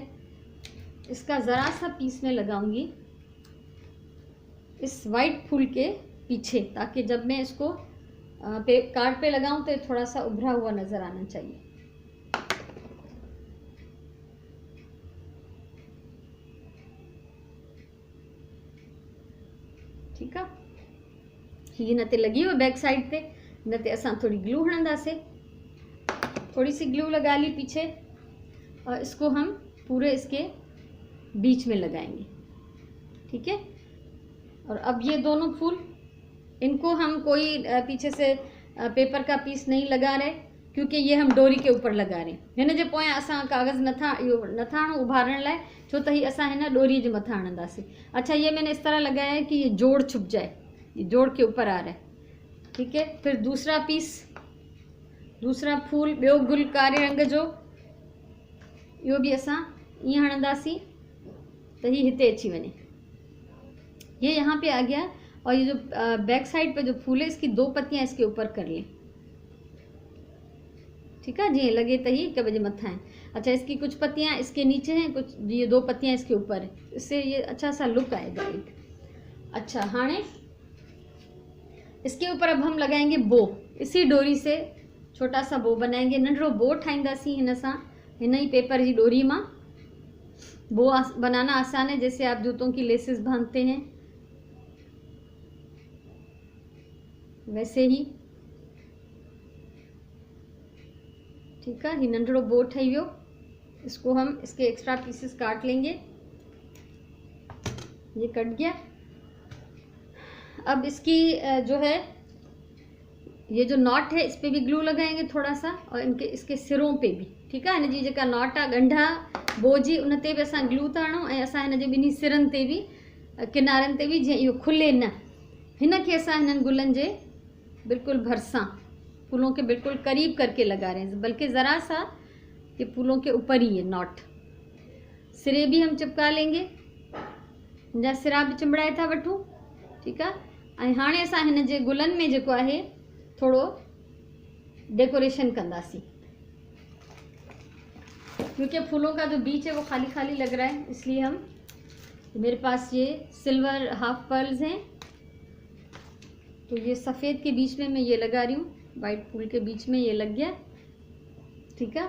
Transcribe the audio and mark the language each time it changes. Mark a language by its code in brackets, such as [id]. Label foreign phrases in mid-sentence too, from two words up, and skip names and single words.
[hi] इसका ज़रा सा पीस में लगाऊंगी इस वाइट फूल के पीछे, ताकि जब मैं इसको कार्ड पे लगाऊं तो थोड़ा सा उभरा हुआ नज़र आना चाहिए। ठीक है, [sd] हिन ते [hi] लगी हुई [en] back side [hi] पे, [sd] हिन ते असां थोड़ी ग्लू हणंदासीं। [hi] थोड़ी सी ग्लू लगा ली पीछे और इसको हम पूरे इसके बीच में लगाएंगे, ठीक है। और अब ये दोनों फूल, इनको हम कोई पीछे से पेपर का पीस नहीं लगा रहे, क्योंकि ये हम डोरी के ऊपर लगा रहे हैं। [sd] हिन जे पोयां असां कागज़ नथा हणूं उभारण लाइ, छो त ही असां हिन डोरी जे मथां हणंदासीं। [hi] अच्छा, ये मैंने इस तरह लगाया है कि ये जोड़ छुप जाए, ये जोड़ के ऊपर आ रहा है, ठीक है। फिर दूसरा पीस, दूसरा फूल, [sd] ॿियो गुल कारे रंग जो, इहो बि असां ईअं हणंदासीं त ही हिते अची वञे। [hi] ये यहाँ पे आ गया। और ये जो [en] back side [hi] पे जो फूल है, इसकी 2 पत्तियाँ इसके ऊपर कर लें, ठीक है। [sd] जी लगे तो ही हिक ॿिए जे मथां है। [hi] अच्छा, इसकी कुछ पत्तियाँ इसके नीचे हैं, कुछ ये 2 पत्तियाँ इसके ऊपर है, इससे ये अच्छा सा लुक आएगा एक। अच्छा, हाणे इसके ऊपर अब हम लगाएंगे बो। इसी डोरी से छोटा सा बो बनाएंगे, [sd] नंढड़ो बो ठाहींदासीं हिन सां, हिन ही पेपर जी डोरी मां। [hi] बो बनाना आसान है, जैसे आप जूतों की लेसेस बांधते हैं वैसे ही, ठीक है। [sd] ही नंढड़ो बो ठही वियो। [hi] इसको हम इसके एक्स्ट्रा पीसेस काट लेंगे। ये कट गया। अब इसकी जो है ये जो नॉट है, इस पे भी ग्लू लगाएंगे थोड़ा सा, और इसके सिरों पे भी, ठीक है। [sd] हिन जी जेका नॉट आहे ॻंढा बो जी, उन ते भी असां ग्लू था हणूं, ऐं असां हिन जे ॿिन्ही सिरनि ते भी, किनारनि ते भी, जीअं इहो खुले न। हिन खे असां हिननि गुलनि जे बिल्कुल भरसां, [hi] फूलों के बिल्कुल करीब करके लगा रहे हैं, बल्कि ज़रा सा ये फूलों के ऊपर ही है नॉट। सिरे भी हम चिपका लेंगे, [sd] जा सिरा भी चिंबड़ाए था वठूं, [hi] ठीक है। [sd] ऐं हाणे असां हिन जे गुलनि में जेको आहे थोड़ो डेकोरेशन कंदासीं, [hi] क्योंकि फूलों का जो बीच है वो खाली खाली लग रहा है, इसलिए हम, मेरे पास ये [en] silver half pearls [hi] हैं, तो ये सफ़ेद के बीच में मैं ये लगा रही हूँ, वाइट फूल के बीच में ये लग गया, ठीक है।